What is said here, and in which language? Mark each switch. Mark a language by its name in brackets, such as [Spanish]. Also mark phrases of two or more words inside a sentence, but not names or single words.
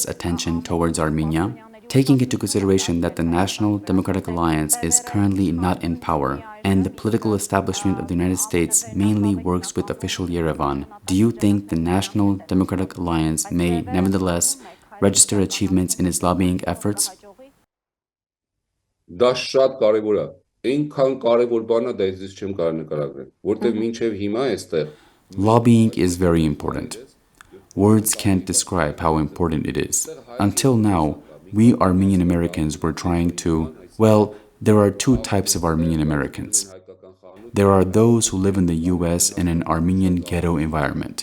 [English] attention towards Armenia? Taking into consideration that the National Democratic Alliance is currently not in power, and the political establishment of the United States mainly works with official Yerevan, do you think the National Democratic Alliance may nevertheless register achievements in its lobbying efforts? [Armenian] Դա շատ կարևոր է։ Այնքան կարևոր բան է, դա ես չեմ կարող նկարագրել, որտեղ մինչև հիմա այստեղ [English] Lobbying is very important. Words can't describe how important it is. Until now, we Armenian Americans were trying to, well, there are two types of Armenian Americans. There are those who live in the US in an Armenian ghetto environment.